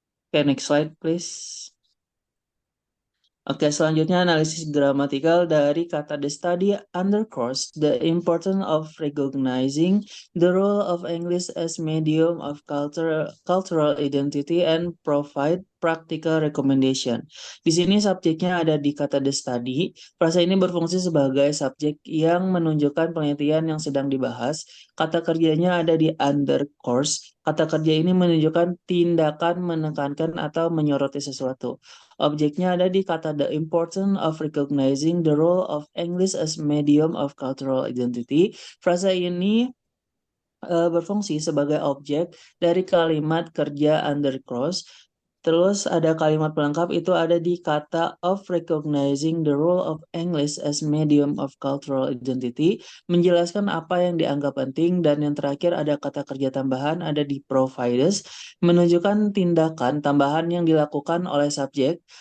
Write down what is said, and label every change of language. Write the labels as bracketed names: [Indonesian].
[English] Oke, next slide, please. [Indonesian] Oke, selanjutnya analisis gramatikal dari kata [English] the study underscores the importance of recognizing the role of English as medium of cultural identity and provide practical recommendation. [Indonesian] Di sini subjeknya ada di kata the study. Frasa ini berfungsi sebagai subjek yang menunjukkan penelitian yang sedang dibahas. Kata kerjanya ada di underscores. Kata kerja ini menunjukkan tindakan menekankan atau menyoroti sesuatu. Objeknya ada di kata [English] the importance of recognizing the role of English as medium of cultural identity. [Indonesian] Frasa ini berfungsi sebagai objek dari kalimat kerja under cross. Terus ada kalimat pelengkap itu ada di kata [English] of recognizing the role of English as medium of cultural identity, [Indonesian] menjelaskan apa yang dianggap penting, dan yang terakhir ada kata kerja tambahan ada di provides, menunjukkan tindakan tambahan yang dilakukan oleh subjek.